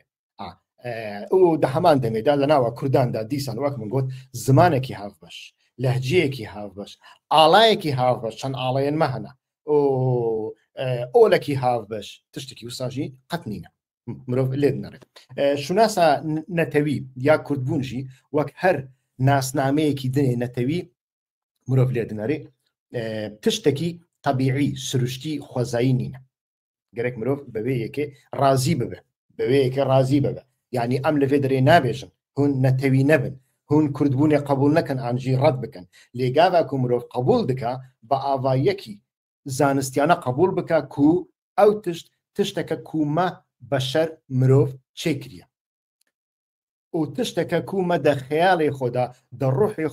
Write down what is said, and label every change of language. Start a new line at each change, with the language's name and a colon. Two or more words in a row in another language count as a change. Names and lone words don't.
Kurdish: û di heman demê de li nava Kurdan de dîsan wek min got zimanekî hevbeş, lehceyekî hevbeş, alayekî hevbeş çend alayên me hene û olekî hevbeş tiştekî wisa jî qet nîne. Mirov lê dinere. Şûnasa netewî ya Kurdbûn jî wek her nasnameyekî dinê netewî mirov lê dinere tiştekî tebîî siruştî xwezayî nîne. گەرێک مرۆڤ بەوەیەکێ ڕازی ببێ بەوەیەکە ڕازی ببێ یعنی ئەم لەوێ دەرێ نابێژن هون نەتەوی نەبن هون کوردبوونێ قبول نەکەن ئانجی ڕەت بکەن لێگاواکو مرۆڤ قبول دکا بە ئاوایەکی زانستیانە قبول بکە کو ئەو تشتێکە کومە بەشەر مرۆڤ چێکریە و تشتێکە کومە دە خەیاڵی خۆدا دە ڕوحی